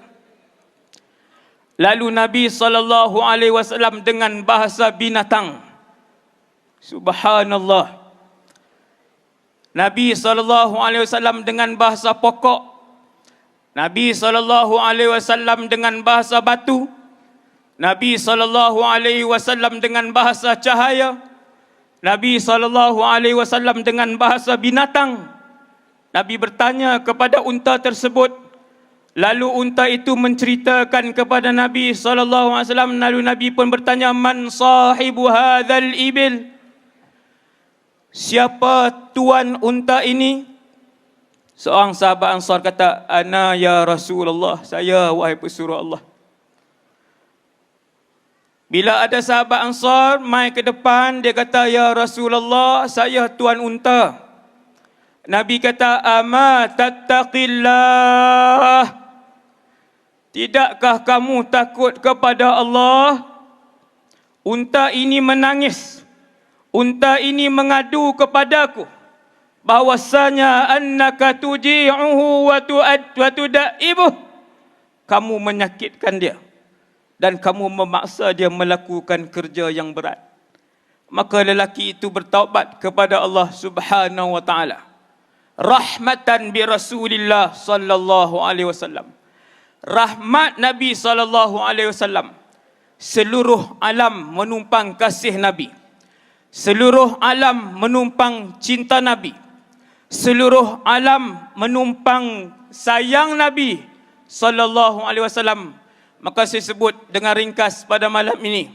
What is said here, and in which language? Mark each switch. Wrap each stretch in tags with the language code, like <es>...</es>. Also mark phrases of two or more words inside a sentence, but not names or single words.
<ms>Lalu Nabi SAW dengan bahasa binatang, subhanallah, Nabi SAW dengan bahasa pokok, Nabi SAW dengan bahasa batu, Nabi SAW dengan bahasa cahaya, Nabi SAW dengan bahasa binatang. Nabi bertanya kepada unta tersebut. Lalu unta itu menceritakan kepada Nabi SAW. Lalu Nabi pun bertanya,</ms> <ar>من صاحب هذا الإبل?</ar> <ms>Siapa tuan unta ini? Seorang sahabat Ansar kata,</ms> <ar>أنا يا رسول الله,</ar> <ms>saya wahai pesuruh Allah. Bila ada sahabat Ansar mai ke depan, dia kata,</ms> <ar>يا رسول الله,</ar> <ms>saya tuan unta.</ms> <ar>Nabi kata, أما تتقي الله?</ar> <ms>Tidakkah kamu takut kepada Allah? Unta ini menangis. Unta ini mengadu kepadaku bahwasanya</ms> <ar>أنك تجيعه وتدئبه.</ar> <ms>Kamu menyakitkan dia dan kamu memaksa dia melakukan kerja yang berat. Maka lelaki itu bertaubat kepada Allah</ms> <ar>سبحانه وتعالى. رحمة برسول الله صلى الله عليه وسلم.</ar> <ms>Rahmat Nabi</ms> <ar>صلى الله عليه وسلم.</ar> <ms>Seluruh alam menumpang kasih Nabi. Seluruh alam menumpang cinta Nabi. Seluruh alam menumpang sayang Nabi</ms> <ar>صلى الله عليه وسلم.</ar> <ms>Maka saya sebut dengan ringkas pada malam ini.</ms>